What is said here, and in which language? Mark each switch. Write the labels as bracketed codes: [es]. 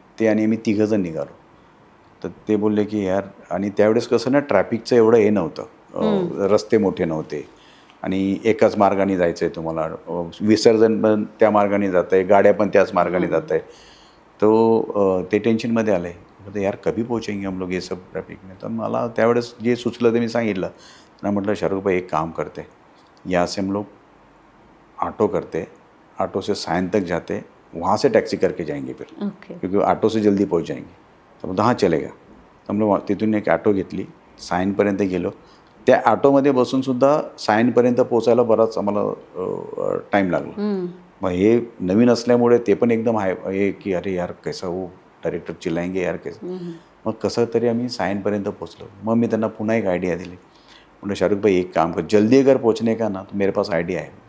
[mr] ते आणि मी तिघंजण निघालो. तर ते बोलले की यार, आणि त्यावेळेस कसं ना ट्रॅफिकचं एवढं हे नव्हतं, रस्ते मोठे नव्हते आणि एकाच मार्गाने जायचं आहे तुम्हाला, विसर्जन पण त्या मार्गाने जात आहे, गाड्या पण त्याच मार्गाने जात आहे. तो ते टेन्शनमध्ये आले. [hi] बोलते यार कभी पोहोचेंगे हम लोग ये सब ट्रैफिक में. [mr] तर मला त्यावेळेस जे सुचलं ते मी सांगितलं. त्यांना म्हटलं [hi] शाहरुख भाई एक काम करते, यहाँ से हम लोग ऑटो करते, ऑटो से सायन तक जाते, वहाँ से टॅक्सी करके जाएंगे फिर, [en] Okay. [hi] क्योंकि ऑटो से जल्दी पहुँच जाएंगे. [mr] तर म्हणतो [hi] हां चलेगा. [mr] तर म्हणलं तिथून एक ऑटो घेतली, सायनपर्यंत गेलो. त्या ऑटोमध्ये बसूनसुद्धा सायनपर्यंत पोचायला बराच आम्हाला टाईम लागला. मग हे नवीन असल्यामुळे ते पण एकदम हे की [hi] अरे यार कैसा वो डायरेक्टर चिल्लाएंगे यार कैसे. [mr] मग कसं तरी आम्ही सायनपर्यंत पोचलो. मग मी त्यांना पुन्हा एक आयडिया दिली. [hi] म्हटलं शाहरुख भाई एक काम कर, जल्दी अगर पहुँचने का ना तो मेरे पास आइडिया है.